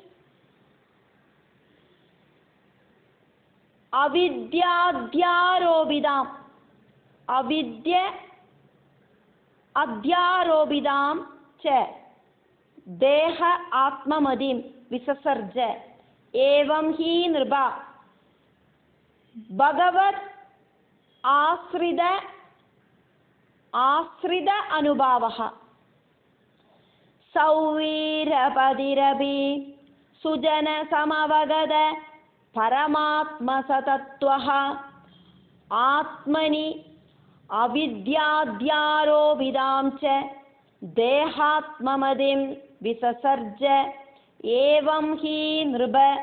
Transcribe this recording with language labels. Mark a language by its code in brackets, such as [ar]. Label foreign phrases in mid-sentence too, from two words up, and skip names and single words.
[sa] അവിദ്യ അധ്യാരോപിതാം ച ദേഹ ആത്മമതിം വിസസർജ ഏവം ഹി നൃപ ഭഗവത് आश्रित अनुभावः सौवीरपदिरपि सुजनसमवगत परमात्मसतत्वः आत्मनि अविद्याद्यारोपितां च देहात्ममतिं विससर्ज एवं हि नृप